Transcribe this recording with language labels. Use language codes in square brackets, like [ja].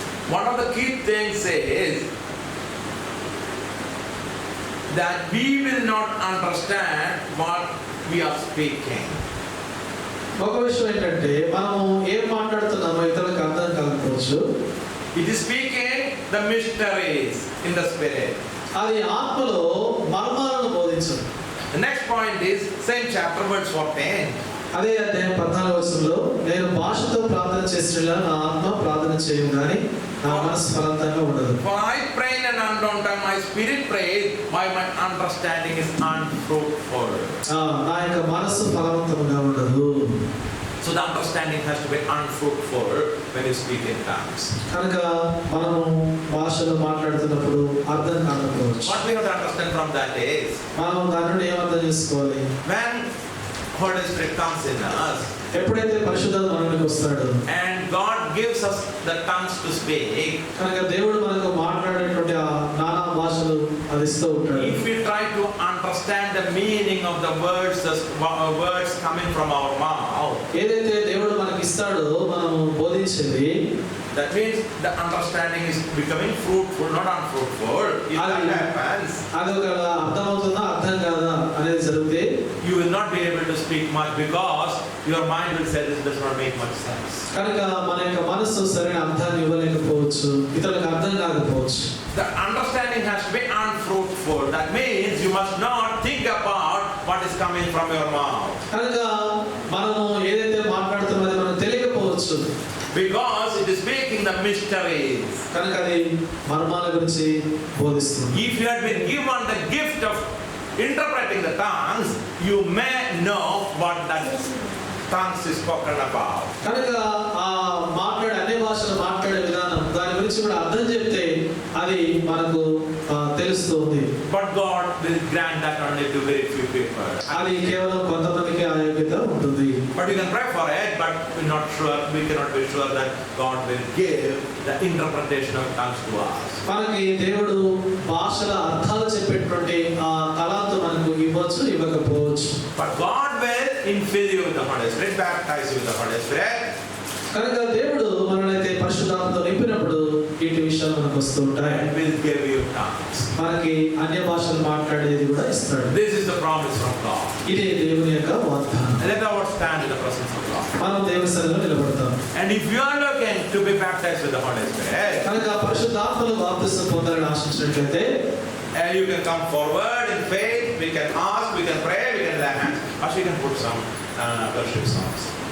[en] one of the key things is that we will not understand what we are speaking. [te] ఒక విషయం ఏంటంటే మనము ఏం మాట్లాడుతున్నామో ఇతరులకు అర్థం కాకపోవచ్చు. [en] It is speaking the mysteries in the spirit. [te] అది ఆత్మలో మర్మాలను బోధించదు. [en] The next point is same chapter verse 14. [te] అదే అధ్యాయం 14 నేను భాషతో ప్రార్థన చేసినలా నా ఆత్మ ప్రార్థన చేయను కానీ నా మనసు ఫలంతంగా ఉండదు. [en] For I pray in an unknown tongue, my spirit prays, my understanding is unfruitful. [te] నా యొక్క మనసు ఫలవంతంగా ఉండదు. [en] So the understanding has to be unfruitful when you speak in tongues. [te] కనుక మనము భాషలో మాట్లాడుతున్నప్పుడు అర్థం కాకపోవచ్చు. [en] What we have to understand from that is, [te] మనం దాని నుండి ఏం అర్థం చేసుకోవాలి? [en] when Holy Spirit comes in us, [te] ఎప్పుడైతే పరిశుద్ధాత్మ మనలోకి వస్తాడు [en] and God gives us the tongues to speak, [te] కనుక దేవుడు మనకు మాట్లాడేటువంటి ఆ నానా భాషలు అది ఇస్తూ ఉంటాడు. [en] if we try to understand the meaning of the words coming from our mouth, [te] ఏదైతే దేవుడు మనకి ఇస్తాడో మనము బోధించేది, [en] that means the understanding is becoming fruitful, not unfruitful. If that happens, [te] అది ఒక అర్థమవుతుందా అర్థం కాదా అనేది జరిగితే [en] you will not be able to speak much because your mind will say this does not make much sense. [te] కనుక మన యొక్క మనస్సు సరైన అర్థాన్ని ఇవ్వలేకపోవచ్చు, ఇతరులకు అర్థం కాకపోవచ్చు. [en] The understanding has to be unfruitful. That means you must not think about what is coming from your mouth. [te] కనుక మనము ఏదైతే మాట్లాడుతున్నది మనకు తెలియకపోవచ్చు. [en] Because it is speaking the mysteries. [te] కనుక అది మర్మాల గురించి బోధిస్తుంది. [en] If you had been given the gift of interpreting the tongues, you may know what that tongues is spoken about. [te] కనుక ఆ మాట్లాడే అన్ని భాషలు మాట్లాడే విధానం దాని గురించి గురించి కూడా అర్థం చెప్తే అది మనకు తెలుస్తుంది. [en] But God will grant that only to very few people. [te] అది కేవలం కొంతమందికి ఆ యోగ్యత ఉంటుంది. [en] But we can pray for it, but we're not sure. We cannot be sure that God will give the interpretation of tongues to us. [te] మనకి దేవుడు భాషల అర్థాలు చెప్పేటువంటి ఆ తలాంతు మనకు ఇవ్వచ్చు, ఇవ్వకపోవచ్చు. [en] But God will infill you with the Holy Spirit, baptize you with the Holy Spirit. [te] కనుక దేవుడు మనల్ని పరిశుద్ధాత్మతో నింపినప్పుడు ఇటు విషయాలు మనకు వస్తూ ఉంటాయి. [en] And will give you tongues. [te] మనకి అన్య భాషలు మాట్లాడేది కూడా ఇస్తాడు. [en] This is the promise from God. [te] ఇదే దేవుని యొక్క వాగ్దానం. [en] Let our stand in the presence of God. [te] మనం దేవుని సన్నిధిలో నిలబడతాం. [en] And if you are looking to be baptized with the Holy Spirit, [te] కనుక పరిశుద్ధాత్మలో బాప్తిసం పొందాలని ఆశించినట్లయితే [en] you can come forward in faith. We can ask, we can pray, we can lay hands, or we can put some worship songs.